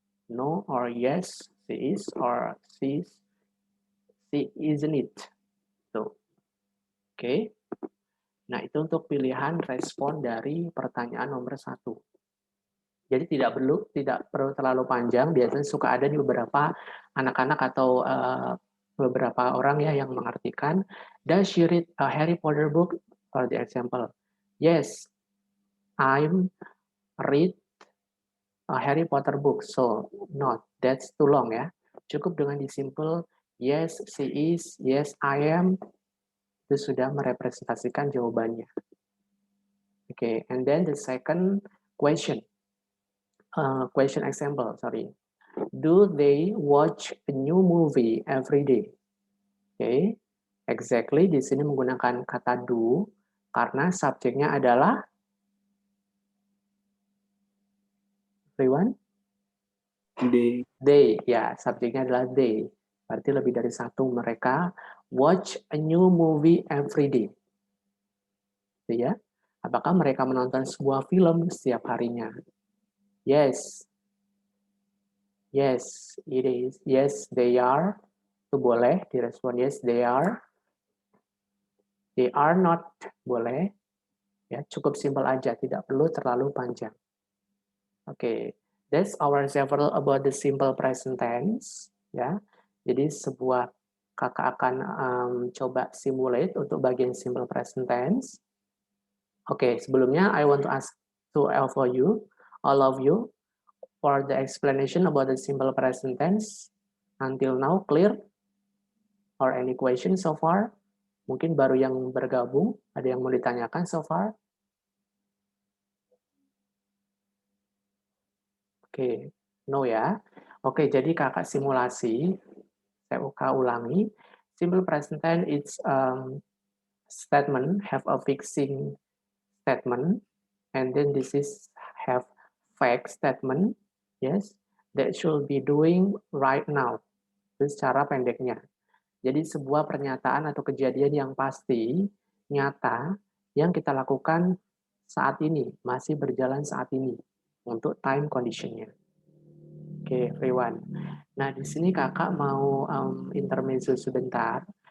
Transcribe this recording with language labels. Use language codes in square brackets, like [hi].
[en] No or yes, she is, or she isn't it. [id] Tuh. Oke. Nah, itu untuk pilihan respon dari pertanyaan nomor 1. Jadi tidak perlu terlalu panjang, biasanya suka ada di beberapa anak-anak atau beberapa orang ya yang mengartikan, [en] does she read a Harry Potter book? For the example, yes, I'm read a Harry Potter book, so not, that's too long ya. [id] Cukup dengan disimple, [en] yes, she is, yes, I am, [id] itu sudah merepresentasikan jawabannya. [en] Okay, and then the second question, question example, sorry. Do they watch a new movie every day? [id] Okay, exactly di sini menggunakan kata do karena subjeknya adalah everyone? They, ya, subjeknya adalah they. Berarti lebih dari satu mereka [en] watch a new movie every day. [id] Gitu ya. Apakah mereka menonton sebuah film setiap harinya? Yes. [en] Yes, it is. Yes, they are. [id] Itu boleh direspon [en] yes, they are. They are not, [id] boleh. Ya, cukup simpel aja, tidak perlu terlalu panjang. [en] Oke, that's our several about the simple present tense. [id] Ya, jadi sebuah kakak akan coba simulate untuk bagian simple present tense. Oke, sebelumnya [en] I want to ask to all of you, for the explanation about the simple present tense. Until now, clear? Or any questions so far? [id] Mungkin baru yang bergabung, ada yang mau ditanyakan so far? Oke, no ya. Oke, jadi kakak simulasi, saya ulangi. [en] Simple present tense it's statement have a fixing statement, and then this is have fact statement, yes, that should be doing right now. [id] Itu secara pendeknya. Jadi sebuah pernyataan atau kejadian yang pasti, nyata, yang kita lakukan saat ini, masih berjalan saat ini, untuk time condition-nya. Oke, everyone. Nah, di sini kakak mau intermezzo sebentar.